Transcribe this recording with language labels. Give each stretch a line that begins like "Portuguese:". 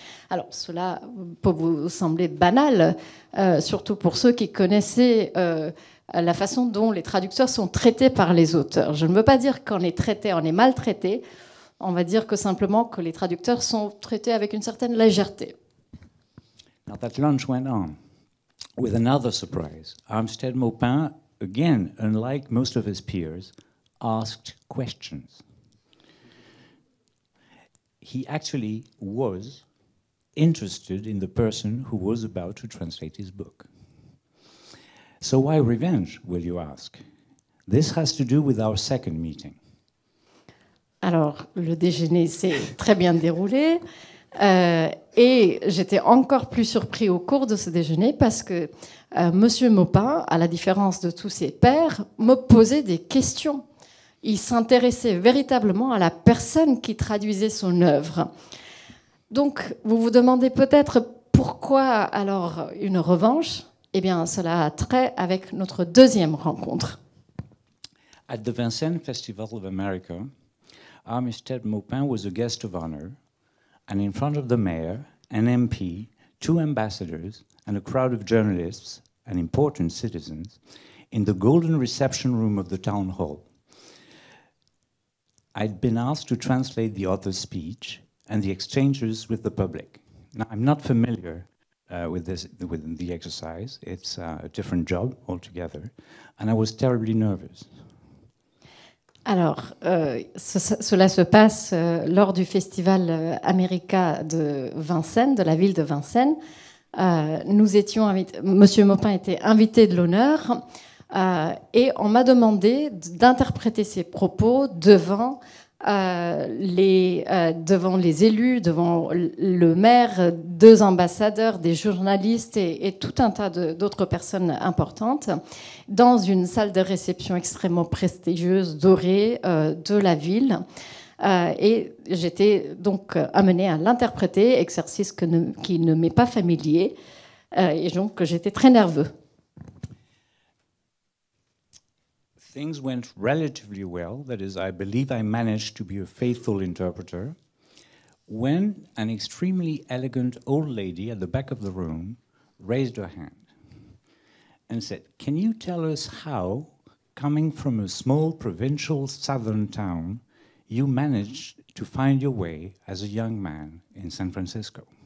French: Alors, cela peut vous sembler banal, surtout pour ceux qui connaissaient la façon dont les traducteurs sont traités par les auteurs. Je ne veux pas dire qu'on est traité, on est maltraité. On va dire que simplement que les traducteurs sont traités avec une certaine légèreté.
English: Now that lunch went on with another surprise. Armistead Maupin, again, unlike most of his peers, asked questions. He actually was interested in the person who was about to translate his book. So why revenge, will you ask? This has to do with our second meeting.
French: Alors, le déjeuner s'est très bien déroulé et j'étais encore plus surpris au cours de ce déjeuner parce que Monsieur Maupin, à la différence de tous ses pairs, me posait des questions. Il s'intéressait véritablement à la personne qui traduisait son œuvre. Donc, vous vous demandez peut-être pourquoi alors une revanche? Eh bien, cela a trait avec notre deuxième rencontre.
English: At the Vincennes Festival of America, Armistead Maupin was a guest of honor, and in front of the mayor, an MP, 2 ambassadors, and a crowd of journalists and important citizens, in the golden reception room of the town hall. I'd been asked to translate the author's speech and the exchanges with the public. Now, I'm not familiar with the exercise. It's a different job altogether, and I was terribly nervous.
French: Alors, cela se passe lors du festival America de Vincennes, de la ville de Vincennes. Monsieur Maupin était invité de l'honneur et on m'a demandé d'interpréter ses propos devant les élus, devant le maire, 2 ambassadeurs, des journalistes et tout un tas d'autres personnes importantes, dans une salle de réception extrêmement prestigieuse, dorée, de la ville. Et j'étais donc amenée à l'interpréter, exercice qui ne m'est pas familier, et donc j'étais très nerveux.
English: Things went relatively well. That is, I believe I managed to be a faithful interpreter. When an extremely elegant old lady at the back of the room raised her hand and said, "Can you tell us how, coming from a small provincial southern town, you managed to find your way as a young man in San Francisco?"